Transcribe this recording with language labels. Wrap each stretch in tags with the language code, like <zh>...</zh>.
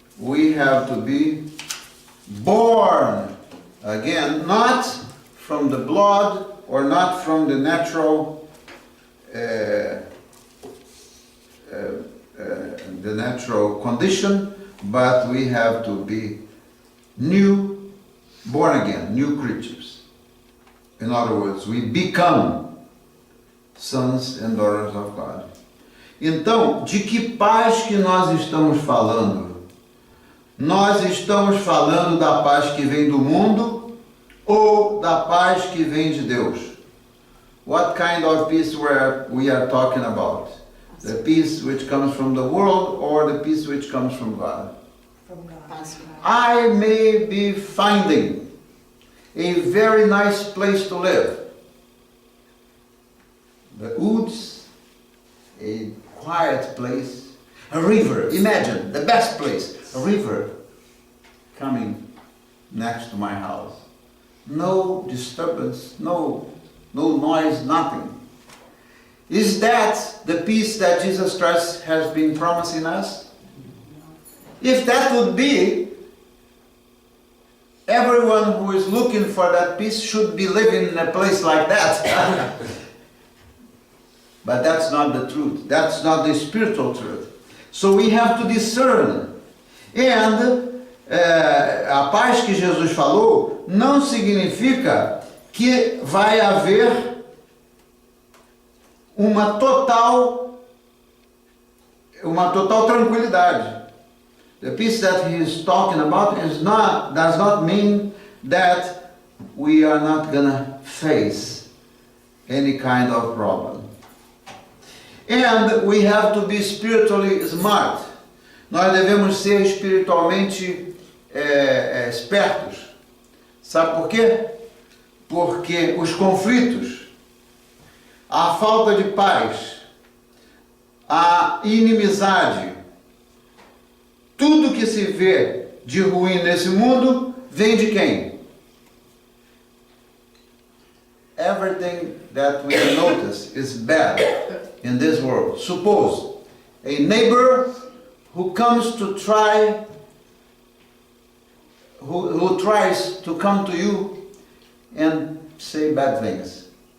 <en>We have to be born again, not from the blood or not from the natural condition, but we have to be new, born again, new creatures. In other words, we become sons and daughters of God.</en> <pt>Então, de que paz que nós estamos falando? Nós estamos falando da paz que vem do mundo ou da paz que vem de Deus?</pt> <en>What kind of peace we are talking about? The peace which comes from the world or the peace which comes from God? From God. I may be finding a very nice place to live. The woods, a quiet place, a river, imagine, the best place, a river coming next to my house. No disturbance, no noise, nothing. Is that the peace that Jesus Christ has been promising us? If that would be, everyone who is looking for that peace should be living in a place like that. But that's not the truth. That's not the spiritual truth. So we have to discern.</en> <pt>And a paz que Jesus falou não significa que vai haver uma total tranquilidade.</pt> <en>The peace that he is talking about does not mean that we are not gonna face any kind of problem. And we have to be spiritually smart.</en> <pt>Nós devemos ser espiritualmente espertos. Sabe por quê? Porque os conflitos, a falta de paz, a inimizade, tudo que se vê de ruim nesse mundo, vem de quem?</pt> <en>Everything that we notice is bad in this world. Suppose a neighbor who comes to try, who tries to come to you and say bad things.</en>